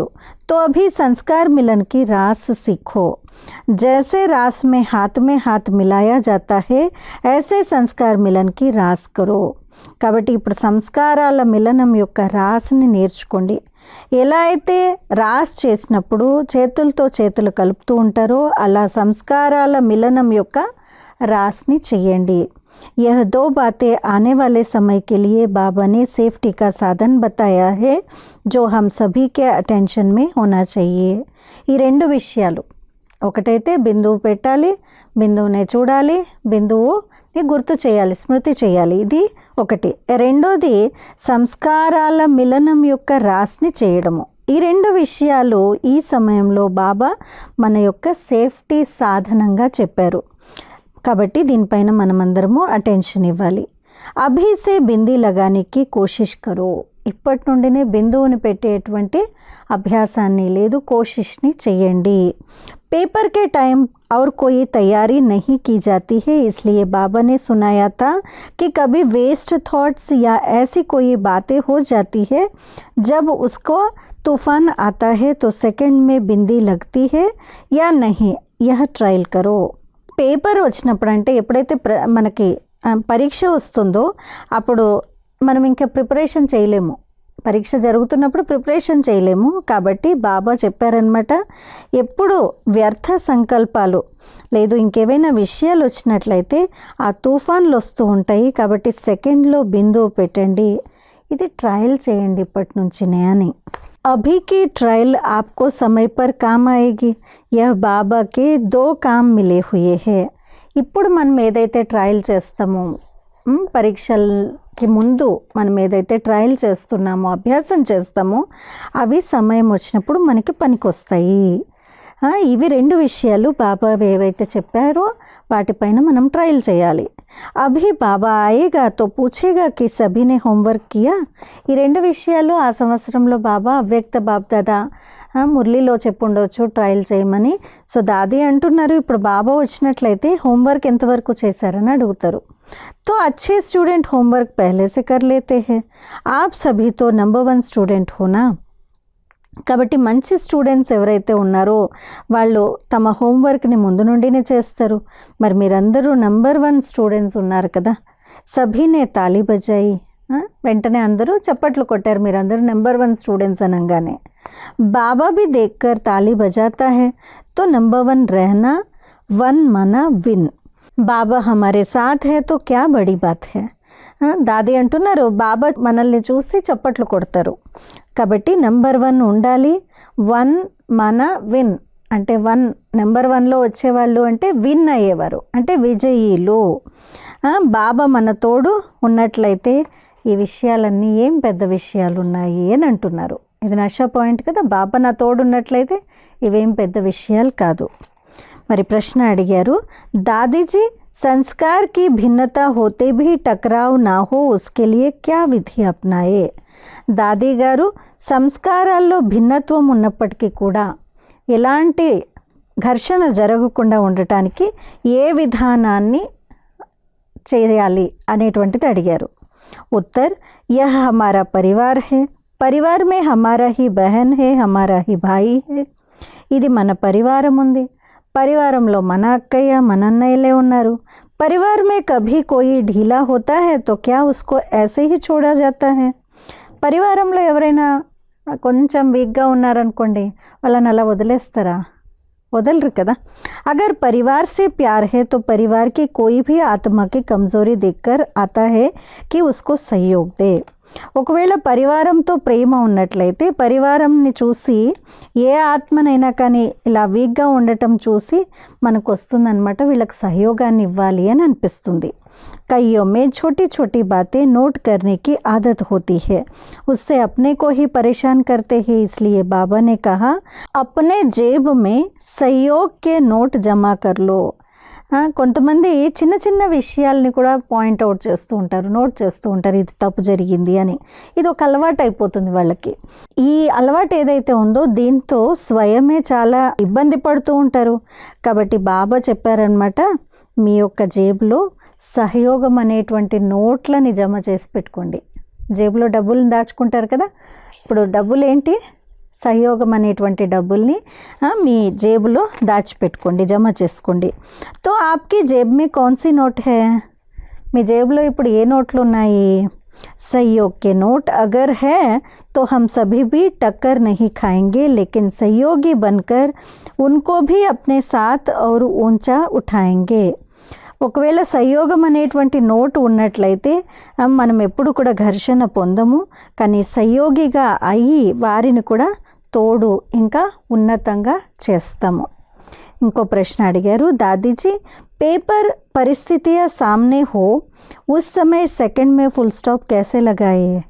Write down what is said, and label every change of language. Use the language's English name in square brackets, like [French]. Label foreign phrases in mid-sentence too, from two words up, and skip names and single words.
[Hindi] तो अभी संस्कार मिलन की रास सीखो. जैसे रास में हाथ मिलाया जाता है, ऐसे संस्कार मिलन की रास करो. [Telugu] కాబట్టి ఇప్పుడు సంస్కారాల మిలనం యొక్క రాస్ని నేర్చుకోండి. ఎలా అయితే రాస్ చేసినప్పుడు చేతులతో చేతులు కలుపుతూ ఉంటారో అలా సంస్కారాల మిలనం యొక్క రాస్ని చెయ్యండి. [Hindi] यह 2 बातें आने वाले समय के लिए बाबा ने सेफ्टी का साधन बताया है, जो हम सभी के अटेंशन में होना चाहिए. [Telugu] ఈ రెండు విషయాలు, ఒకటైతే బిందువు పెట్టాలి, బిందువునే చూడాలి, బిందువుని గుర్తు చేయాలి, స్మృతి చేయాలి. ఇది ఒకటి. రెండోది సంస్కారాల మిలనం యొక్క రాస్ని చేయడము. ఈ రెండు విషయాలు ఈ సమయంలో బాబా మన యొక్క సేఫ్టీ సాధనంగా చెప్పారు. కాబట్టి దీనిపైన మనమందరము అటెన్షన్ ఇవ్వాలి. [Hindi] अभी से बिंदी लगाने की कोशिश करो. [Telugu] ఇప్పటి నుండినే బిందువుని పెట్టేటువంటి అభ్యాసాన్ని లేదు కోషిష్ని చెయ్యండి. [Hindi] पेपर के टाइम और कोई तैयारी नहीं की जाती है, इसलिए बाबा ने सुनाया था कि कभी वेस्ट थॉट्स या ऐसी कोई बातें हो जाती है जब उसको तूफान आता है तो सेकंड में बिंदी लगती है या नहीं, यह ट्रायल करो. [Telugu] పేపర్ వచ్చినప్పుడు అంటే ఎప్పుడైతే మనకి పరీక్ష వస్తుందో అప్పుడు మనం ఇంకా ప్రిపరేషన్ చేయలేము. పరీక్ష జరుగుతున్నప్పుడు ప్రిపరేషన్ చేయలేము. కాబట్టి బాబా చెప్పారనమాట, ఎప్పుడు వ్యర్థ సంకల్పాలు లేదు ఇంకేవైనా విషయాలు వచ్చినట్లయితే ఆ తుఫాన్లు వస్తూ ఉంటాయి. కాబట్టి సెకండ్లో బిందువు పెట్టండి. ఇది ట్రయల్ చేయండి ఇప్పటి నుంచినే అని. [Hindi] अभी की ट्रायल आपको समय पर काम आएगी. यह बाबा के 2 काम मिले हुए हैं. [Telugu] ఇప్పుడు మనం ఏదైతే ట్రయల్ చేస్తామో, పరీక్షలకి ముందు మనం ఏదైతే ట్రయల్ చేస్తున్నామో, అభ్యాసం చేస్తామో, అవి సమయం వచ్చినప్పుడు మనకి పనికొస్తాయి. ఇవి రెండు విషయాలు బాబా ఏవైతే చెప్పారో వాటిపైన మనం ట్రయల్ చేయాలి. [Hindi] अभी बाबा आएगा तो पूछेगा कि सभी ने होमवर्क किया. [Telugu] ఈ రెండు విషయాలు ఆ సంవత్సరంలో బాబా అవ్యక్త బాబ్దాదా మురళిలో చెప్పుండవచ్చు ట్రయల్ చేయమని. సో దాది అంటున్నారు, ఇప్పుడు బాబా వచ్చినట్లయితే హోంవర్క్ ఎంతవరకు చేశారని అడుగుతారు. [Hindi] तो अच्छे स्टूडेंट होमवर्क पहले से कर लेते हैं. आप सभी तो नंबर 1 स्टूडेंट हो ना. [Telugu] కాబట్టి మంచి స్టూడెంట్స్ ఎవరైతే ఉన్నారో వాళ్ళు తమ హోంవర్క్ని ముందు నుండినే చేస్తారు. మరి మీరందరూ నంబర్ 1 స్టూడెంట్స్ ఉన్నారు కదా. [Hindi] सभी ने ताली बजाई, [Telugu] వెంటనే అందరూ చప్పట్లు కొట్టారు మీరందరూ నంబర్ 1 స్టూడెంట్స్ అనగానే. [Hindi] బాబా भी देखकर ताली बजाता है, तो नंबर 1 रहना, 1 माना विन. బాబా हमारे साथ है तो क्या बड़ी बात है. [Telugu] దాది అంటున్నారు, బాబా మనల్ని చూసి చప్పట్లు కొడతారు. కాబట్టి నంబర్ 1 ఉండాలి. 1 మన విన్ అంటే 1 నెంబర్ 1లో వచ్చేవాళ్ళు అంటే విన్ అయ్యేవారు, అంటే విజయీలు. బాబా మన తోడు ఉన్నట్లయితే ఈ విషయాలన్నీ ఏం పెద్ద విషయాలు ఉన్నాయి అని అంటున్నారు. ఇది నషా పాయింట్ కదా. బాబా నా తోడు ఉన్నట్లయితే ఇవేం పెద్ద విషయాలు కాదు. మరి ప్రశ్న అడిగారు, దాదీజీ [Hindi] संस्कार की भिन्नता होते भी टकराव ना हो उसके लिए क्या विधि अपनाए. [Telugu] దాది గారు సంస్కారాల్లో భిన్నత్వం ఉన్నప్పటికీ కూడా ఎలాంటి ఘర్షణ జరగకుండా ఉండటానికి ఏ విధానాన్ని చేయాలి అనేటువంటిది అడిగారు. [Hindi] उत्तर, यह हमारा परिवार है, परिवार में हमारा ही बहन है, हमारा ही भाई है. [Telugu] ఇది మన పరివారం ఉంది, పరివారంలో మన అక్కయ్య మన అన్నయ్యలే ఉన్నారు. [Hindi] परिवार में कभी कोई ढीला होता है तो क्या उसको ऐसे ही छोड़ा जाता है. [Telugu] పరివారంలో ఎవరైనా కొంచెం వీక్గా ఉన్నారనుకోండి, వాళ్ళని అలా వదిలేస్తారా? వదలరు కదా. [Hindi] अगर परिवार से प्यार है तो परिवार की कोई भी आत्मा की कमज़ोरी देखकर आता है कि उसको सहयोग दे. [Telugu] ఒకవేళ పరివారంతో ప్రేమ ఉన్నట్లయితే పరివారంని చూసి ఏ ఆత్మనైనా కానీ ఇలా వీక్గా ఉండటం చూసి మనకు వస్తుందన్నమాట, వీళ్ళకి సహయోగాన్ని ఇవ్వాలి అని అనిపిస్తుంది. [Hindi] कईयों में छोटी छोटी बातें नोट करने की आदत होती है, उससे अपने को ही परेशान करते हैं. इसलिए बाबा ने कहा, अपने जेब में सहयोग के नोट जमा कर लो. [Telugu] కొంతమంది చిన్న చిన్న విషయాల్ని కూడా పాయింట్అవుట్ చేస్తూ ఉంటారు, నోట్ చేస్తూ ఉంటారు, ఇది తప్పు జరిగింది అని. ఇది ఒక అలవాటు అయిపోతుంది వాళ్ళకి. ఈ అలవాటు ఏదైతే ఉందో దీంతో స్వయమే చాలా ఇబ్బంది పడుతూ ఉంటారు. కాబట్టి బాబా చెప్పారనమాట, మీ యొక్క జేబులో సహయోగం అనేటువంటి నోట్లని జమ చేసి పెట్టుకోండి. జేబులో డబ్బులను దాచుకుంటారు కదా, ఇప్పుడు డబ్బులు ఏంటి, సహయోగం అనేటువంటి డబ్బుల్ని మీ జేబులో దాచిపెట్టుకోండి, జమ చేసుకోండి. [Hindi] तो आपकी जेब में कौन सी नोट है, [Telugu] మీ జేబులో ఇప్పుడు ఏ నోట్లు ఉన్నాయి? [Hindi] सहयोग के नोट अगर है तो हम सभी भी टक्कर नहीं खाएंगे, लेकिन सहयोगी बनकर उनको भी अपने साथ और ऊंचा उठाएंगे. [Telugu] ఒకవేళ సహయోగం అనేటువంటి నోటు ఉన్నట్లయితే మనం ఎప్పుడు కూడా ఘర్షణ పొందము, కానీ సహయోగిగా అయ్యి వారిని కూడా తోడు ఇంకా ఉన్నతంగా చేస్తాము. ఇంకో ప్రశ్న అడిగారు, [Hindi] दादीजी पेपर परिस्थितियां सामने हो उस समय सेकंड में फुल स्टॉप कैसे लगाए.